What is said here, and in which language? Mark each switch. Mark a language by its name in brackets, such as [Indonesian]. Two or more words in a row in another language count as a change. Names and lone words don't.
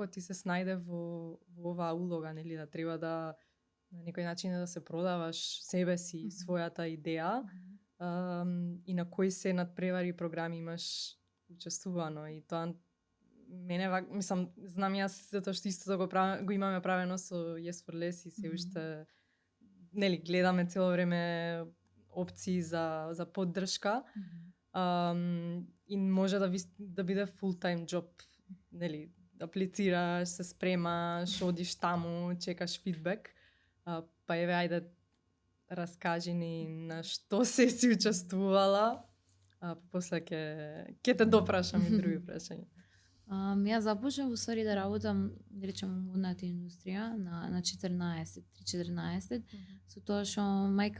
[Macedonian] ти се снајде во оваа улога, нели, да треба да на некој начин да се продаваш себе си, својата идеја, и на кои се надпревари програми имаш учествувано и тоа мене мислам знам јас затоа што истото го имаме правено со Yes for Less и се уште нели гледаме цело време опции за поддршка. И може да биде [English] full time job, [Macedonian] нели, аплицираш, се спремаш, одиш таму, чекаш фидбек. Па еве ајде раскажи ни на што се си учествувала, после ќе те допрашам и други прашања. Јас започнав усвари да работам, да речем, во модната индустрија на 14, со тоа што мајка